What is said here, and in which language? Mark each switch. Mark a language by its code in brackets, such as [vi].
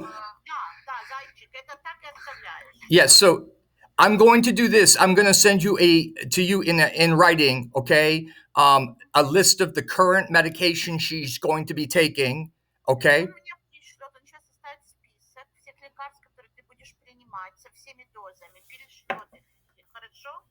[ru] Да, зайчик, это так и оставляешь. [en] yes, so I'm going to do this. I'm going to send you in writing, okay, a list of the current medication she's going to be taking, okay? [ru] Он мне пришлет, он сейчас составит список всех лекарств, которые ты будешь принимать, со всеми дозами, перешлет их, хорошо?